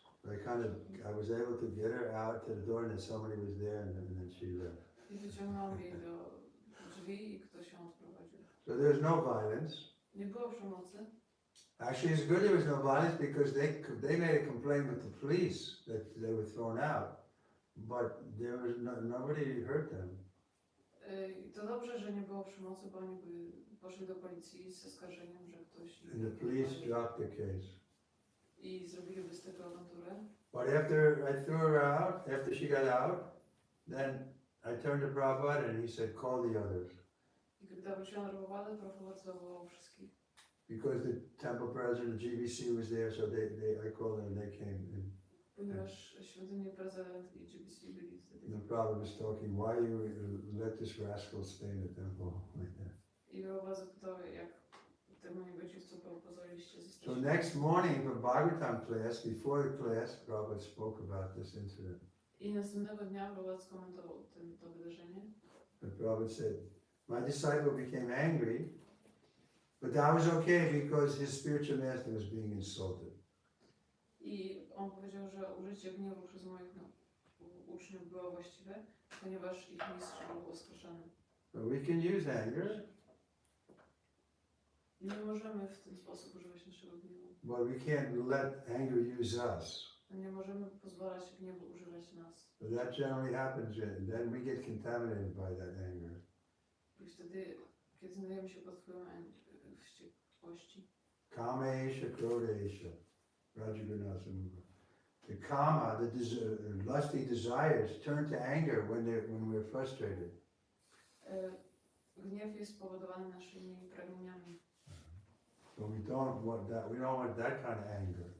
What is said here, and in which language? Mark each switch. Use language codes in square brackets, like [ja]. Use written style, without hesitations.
[en] I was able to get her out to the door and then somebody was there and then she left. [pl] I wyciągnąłem jej do drzwi i ktoś ją odprowadził. [en] So there's no violence. [pl] Nie było przemocy. [en] Actually, it's good there was no violence because they made a complaint with the police that they were thrown out, but there was nobody hurt them. [pl] I to dobrze, że nie było przemocy, bo oni poszli do policji z oskarżeniem, że ktoś... [en] And the police dropped the case. [pl] I zrobiliby z tego awanturę. [en] But after I threw her out, after she got out, then I turned to Prabhupada and he said, call the others. [pl] I gdy wróciłam do Prabhupada, Prabhupada zawołał wszystkich. [en] Because the temple president, the GBC was there, so I called them and they came in. [pl] Ponieważ świątyni prezydent i GBC byli wtedy. [en] And the Prabhupada was talking, why you let this rascal stay in the temple like that? [pl] I Prabhupada zapytał, jak temu niegotówcu pozwoliliście [en] So [pl] zostać. [en] next morning for Bhagavatam class, before the class, Prabhupada spoke about this incident. [pl] I następnego dnia Prabhupada skomentował to wydarzenie. [en] And Prabhupada said, my disciple became angry, but that was okay because his spiritual master was being insulted. [pl] I on powiedział, że użycie gniewu przez moich uczniów było właściwe, ponieważ ich mistrz był oskarżany. [en] But we can use anger, [pl] Nie możemy w ten sposób używać naszego gniewu. [en] but we can't let anger use us. [pl] Nie możemy pozwalać gniewu używać nas. [en] But that generally happens, and then we get contaminated by that anger. [pl] I wtedy, kiedy znajdujemy się pod wpływem wściekłości. [sa] Kamesha, krodesha, Rajagunasamukha. [en] The kama, lusty desires turn to anger when we're frustrated. [pl] Gniew jest spowodowany naszymi pragnieniami. [en] So we don't want that kind of anger.